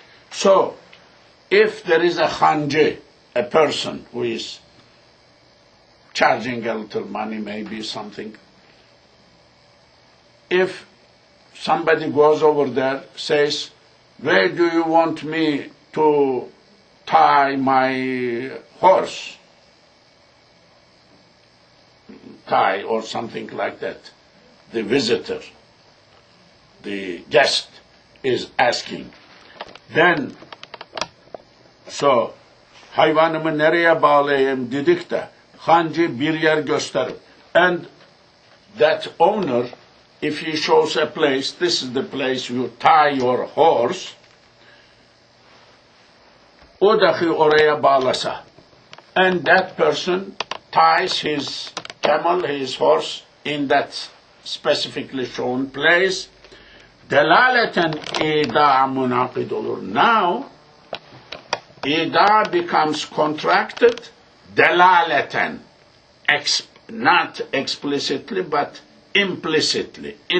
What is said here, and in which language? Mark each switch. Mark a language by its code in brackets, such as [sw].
[en] So, if there is a khanji, a person who is charging a little money, maybe something, if somebody goes over there, says, where do you want me to tie my horse? Tie or something like that. The visitor, the guest is asking. Then [tr] So, hayvanımı nereye bağlayayım dedik de, hancı bir yer gösterir. [en] And that owner, if he shows a place, this is the place you tie your horse, [tr] o dahi oraya bağlasa. [en] And that person ties his camel, his horse, in that specifically shown place. [tr] Delaleten ida munaqid olur. [en] Now, ida becomes contracted, delaleten, not explicitly, but implicitly.